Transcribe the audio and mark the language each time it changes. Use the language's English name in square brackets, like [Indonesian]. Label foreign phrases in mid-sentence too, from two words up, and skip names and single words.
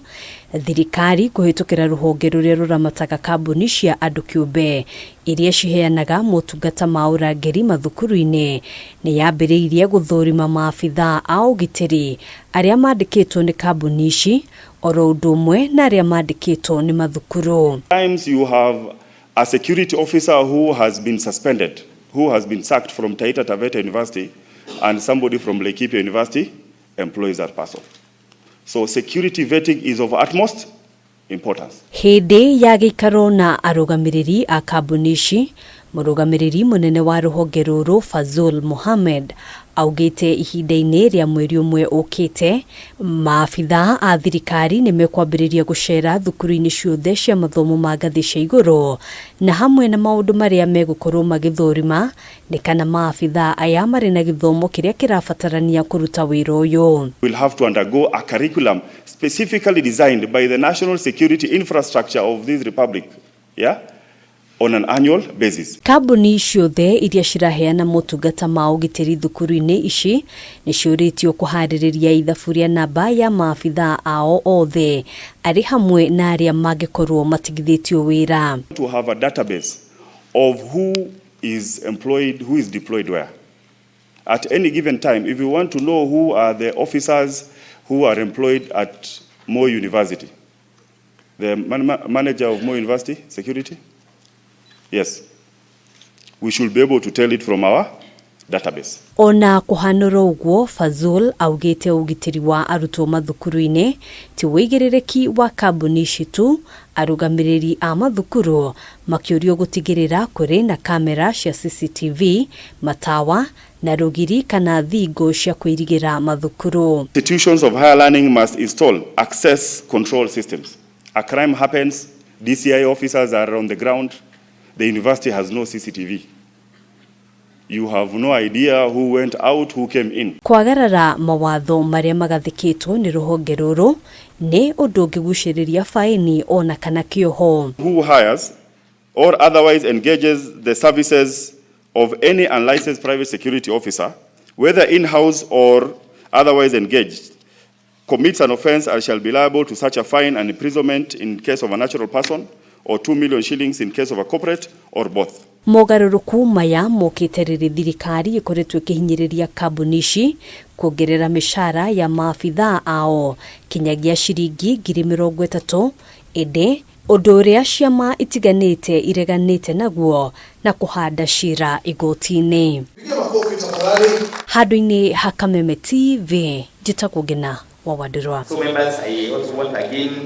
[Kikuyu] Thirikari kuhitukira ruhonge ruria ruramataga kambuni cia andu kiumbe iria ciheanaga motungata ma urangeri mathukuru-ini ni yambiriirie guthurima maabithaa a ugitiri aria mandikitwo ni kambuni ici oro undu umwe na aria mandikitwo ni mathukuru. [English] Times you have a security officer who has been suspended, who has been sacked from Taita Taveta University, and somebody from Laikipia University employs that person. So security vetting is of utmost importance. [Kikuyu] Hindi ya gikaro na arugamiriri a kambuni ici, murugamiriri munene wa ruhonge ruru Fazul Mohammed augite ihinda-ini ria mweri umwe ukite maabithaa a thirikari ni mekwambiriria gucera thukuru-ini ciothe cia mathomo ma ngathi cia iguru na hamwe na maundu maria megukorwo magithurima ni kana maabithaa aya mari na githomo kiria kirabatarania kuruta wira uyu. [English] We'll have to undergo a curriculum specifically designed by the national security infrastructure of this republic, on an annual basis. [Kikuyu] Kambuni ciothe iria ciraheana motungata ma ugitiri thukuru-ini ici ni ciuritio kuhaririria ithabu namba ya maabithaa ao othe ari hamwe na aria mangikorwo matigithitio wira. [English] To have a database of who is employed, who is deployed where. At any given time, if you want to know who are the officers who are employed at Mo University, the manager of Mo University Security, yes, we should be able to tell it from our database. [Kikuyu] Ona kuhanura uguo, Fazul augite ugitiri wa arutwo mathukuru-ini ti wigiririki wa kambuni ici tu, arugamiriri a mathukuru makiurio gutigirira kuri na kamera cia CCTV, matawa na rugiri kana thingo cia kuirigira mathukuru. [English] Institutions of higher learning must install access control systems. A crime happens, DCI officers are on the ground. The university has no CCTV. You have no idea who went out, who came in. [Kikuyu] Kwagarara mawatho maria magathikitwo ni ruhonge ruru ni undu ungiguciriria faini ona kana kioho. [English] Who hires or otherwise engages the services of any unlicensed private security officer, whether in-house or otherwise engaged, commits an offense and shall be liable to such a fine and imprisonment in case of a natural person, or 2 million shillings in case of a corporate, or both. [Kikuyu] Mogaruruku maya mokite riri thirikari ikoretwo ikihinyiriria kambuni ici kuongerera mishara ya maabithaa ao kinyagia ciringi 30,000 indi undu uria ciama itiganite ireganite naguo na kuhanda cira igoti-ini. Handu-ini ha Kameme TV, njitagwo Ngina wa Wandirwa. [English] So members, I also want again